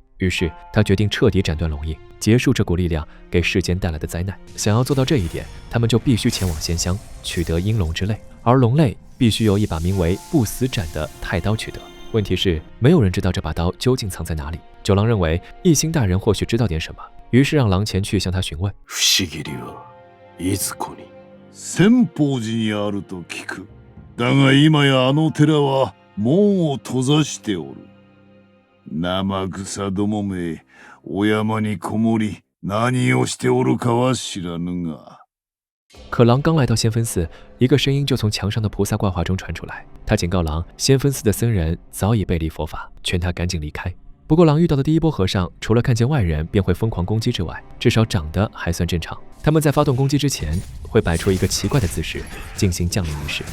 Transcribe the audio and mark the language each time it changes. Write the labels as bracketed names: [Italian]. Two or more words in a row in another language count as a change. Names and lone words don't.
[Chinese] 於是他決定徹底斬斷龍印，結束這股力量給世間帶來的災難。想要做到這一點，他們就必須前往仙鄉，取得陰龍之淚，而龍淚必須由一把名為不死斬的太刀取得。問題是，沒有人知道這把刀究竟藏在哪裡。九郎認為一心大人或許知道點什麼，於是讓狼前去向他詢問。 [Japanese] 不思議はいずこに？千寶寺にあると聞く。だが今やあの寺は門を閉ざしておる。生草どもめ、お山にこもり何をしておるかは知らぬが。 [Chinese] 可狼剛來到先鋒寺，一個聲音就從牆上的菩薩掛畫中傳出來。他警告狼，先鋒寺的僧人早已背離佛法，勸他趕緊離開。不過狼遇到的第一波和尚，除了看見外人便會瘋狂攻擊之外，至少長得還算正常。他們在發動攻擊之前，會擺出一個奇怪的姿勢，進行降臨儀式。